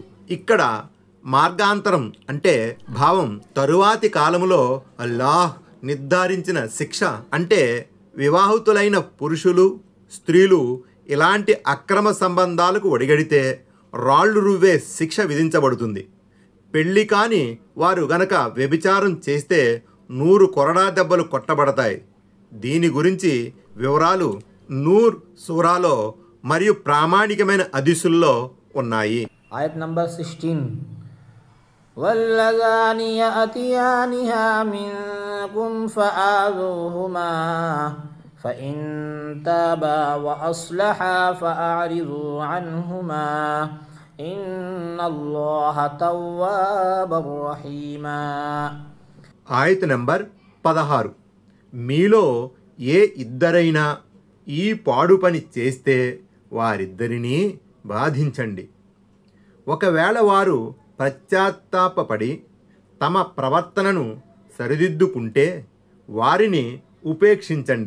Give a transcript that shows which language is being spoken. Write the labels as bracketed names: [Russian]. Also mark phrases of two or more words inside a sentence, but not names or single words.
[Telugu] ఇక్కడ మార్గాంతరం అంటే భావం తరువాతి కాలములో అల్లాహ్ నిర్ధారించిన శిక్ష అంటే వివాహితులైన పురుషులు స్త్రీలు ఇలాంటి అక్రమ సంబంధాలకు ఒడిగడితే రాళ్ళు రువ్వే శిక్ష విధించబడుతుంది. పెళ్లి కాని వారు గనక వ్యభిచారం చేస్తే 100 కొరడా దెబ్బలు కొట్టబడతాయి. దీని గురించి వివరాలు నూర్ సూరాలో మరియు ప్రామాణికమైన హదీసుల్లో ఉన్నాయి. ఆయత్ నంబర్ 16. [Arabic] واللذان يأتيانها منكم فآذوهما فإن تابا وأصلحا فأعرضوا عنهما إن الله تواب رحيم. [Telugu] ఆయత్ నంబర్ 16. మీలో ఏ ఇద్దరైనా ఈ పాడు పని చేస్తే వారిద్దరినీ బాధించండి. ఒకవేళ వారు పశ్చాత్తాపపడి తమ ప్రవర్తనను సరిదిద్దుకుంటే వారిని ఉపేక్షించండి.